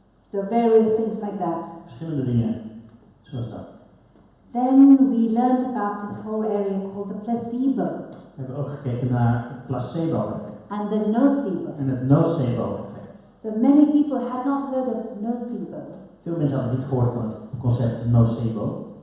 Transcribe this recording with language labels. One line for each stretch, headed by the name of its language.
English: so various things like that.
Dutch: Verschillende dingen zoals dat.
English: Then we learned about this whole area called the placebo
Dutch: We hebben ook gekeken naar het placebo-effect
English: and the nocebo.
Dutch: en het nocebo-effect.
English: So many people had not heard of nocebo.
Dutch: Veel mensen hadden niet gehoord van het concept nocebo.